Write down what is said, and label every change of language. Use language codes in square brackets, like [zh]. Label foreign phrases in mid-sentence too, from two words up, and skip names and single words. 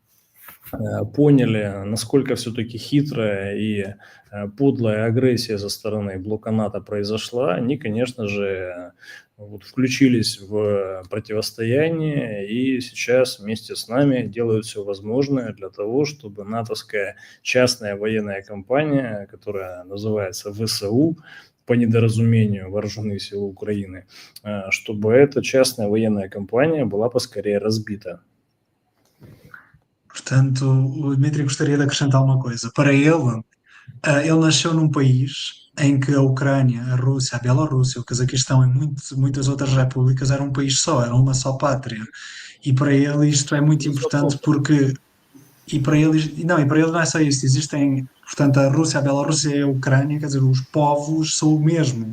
[ru] поняли, насколько все-таки хитрая и подлая агрессия со стороны блока НАТО произошла, они, конечно же, вот, включились в противостояние и сейчас вместе с нами делают все возможное для того, чтобы натовская частная военная компания, которая называется ВСУ, по недоразумению Вооруженные силы Украины, чтобы эта частная военная компания была поскорее разбита. [pt] Portanto, o Dmitry gostaria de acrescentar uma coisa. Para ele nasceu num país em que a Ucrânia, a Rússia, a Bielorrússia, o Cazaquistão e muitas outras repúblicas eram um país só, eram uma só pátria. E para ele isto é muito importante porque. E para ele não é só isso, existem, portanto, a Rússia, a Bielorrússia e a Ucrânia, quer dizer, os povos são o mesmo.